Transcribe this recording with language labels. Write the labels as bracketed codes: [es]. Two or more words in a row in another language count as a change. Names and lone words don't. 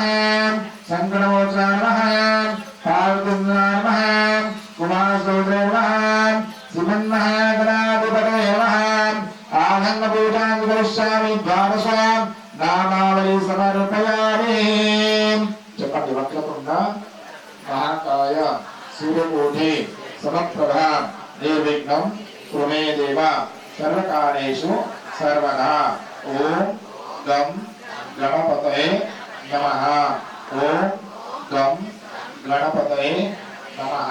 [sa] సంకటమోచనాయ నమః. పార్వతీనాయ నమః. కుమారసౌత్రే నమః. శ్రీమన్మహాగణాధిపతయే నమః. ఆనంద పూజాంగి కరిష్యామి. ద్వాదశ నామావళి సమర్పయామి. చెప్పండి. వక్రతుండ మహాకాయ సూర్యకోటి సమప్రభ నిర్విఘ్నం కురు మే దేవ సర్వకార్యేషు सर्वदा ओम गम गणपतये नमः। ओम गम गणपतये नमः।